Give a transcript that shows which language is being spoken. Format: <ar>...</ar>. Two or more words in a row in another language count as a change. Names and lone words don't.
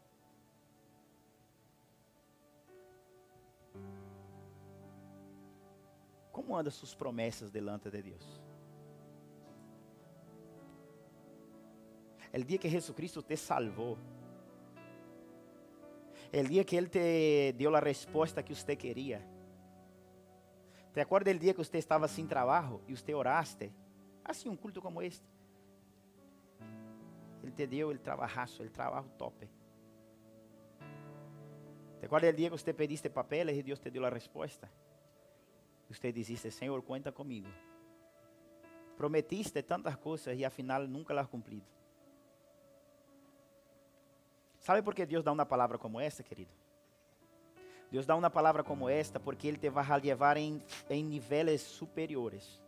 <pt>Como andam suas promessas delante de Deus?</pt> <es>El dia</es> <pt>que Jesucristo te salvou,</pt> <es>el dia</es> <pt>que Ele te deu a resposta que você queria.</pt> <es>¿Te acuerdas del dia</es> <pt>que você estava sem trabalho e você oraste? Assim, um culto como este. Ele te deu o trabajazo, o trabalho top.</pt> <es>¿Te acuerdas del dia</es> <pt>que você pediste papeles e Deus te deu a resposta? E você disse: Senhor, conta comigo. Prometiste tantas coisas e afinal nunca</pt> <es>las has</es> <pt>cumprido. ¿Sabe por que Deus dá uma palavra como esta, querido? Deus dá uma palavra como esta porque Ele te vai levar em níveis superiores.</pt>